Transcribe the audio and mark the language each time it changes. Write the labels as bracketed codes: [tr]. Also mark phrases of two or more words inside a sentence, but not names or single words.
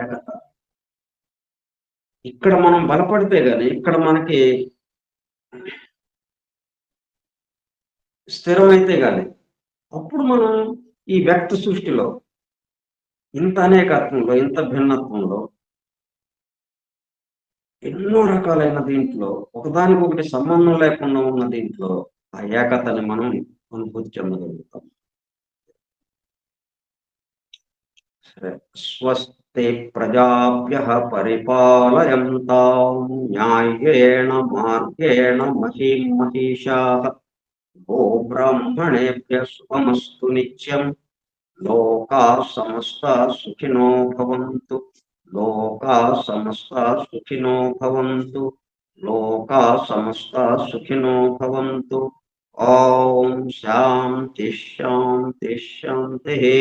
[te] ఇక్కడ మనం బలపడితే గాని, ఇక్కడ మనకి స్థిరమైతే గాని, అప్పుడు మనం ఈ వ్యక్తి సృష్టిలో ఇంత అనేకత్వంలో, ఇంత భిన్నత్వంలో, ఎన్నో రకాలైన దీంట్లో ఒకదానికొకటి సంబంధం లేకుండా ఉన్న దీంట్లో ఆ ఏకతని మనం అనుభూతి చెందగలుగుతాం. [sa] సరే, స్వస్తి ప్రజాభ్యః పరిపాలయంతాం న్యాయేణ మార్గేణ మహీం మహిషాః గోబ్రాహ్మణేభ్యః శుభమస్తు నిత్యం. లోకాః సమస్తాః సుఖినో భవంతు. లోకా సమస్తా సుఖినో భవంతు. ఓం శాంతి శాంతి శాంతి.